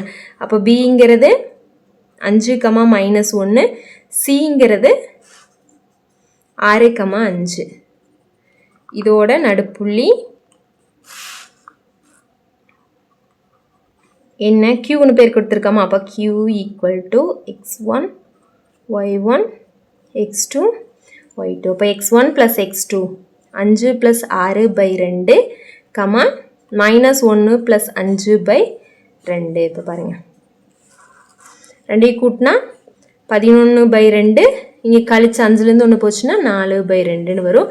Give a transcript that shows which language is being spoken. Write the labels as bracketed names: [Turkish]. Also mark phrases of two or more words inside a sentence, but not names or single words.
[Tamil] அப்போ பிங்கிறது 5, -1, சிங்கிறது 6, 5, இதோட நடுப்புள்ளி என்ன? Qன்னு பேர் கொடுத்துருக்கோமா. அப்போ Q = x1 y1 x2 y2. அப்போ x1 + x2 5 + 6/2, -1 + 5/2. இப்போ பாருங்கள், ரெண்டையும் கூட்டினா 11/2, இங்கே கழிச்சு 5லேருந்து 1 போச்சுன்னா 4/2ன்னு வரும்.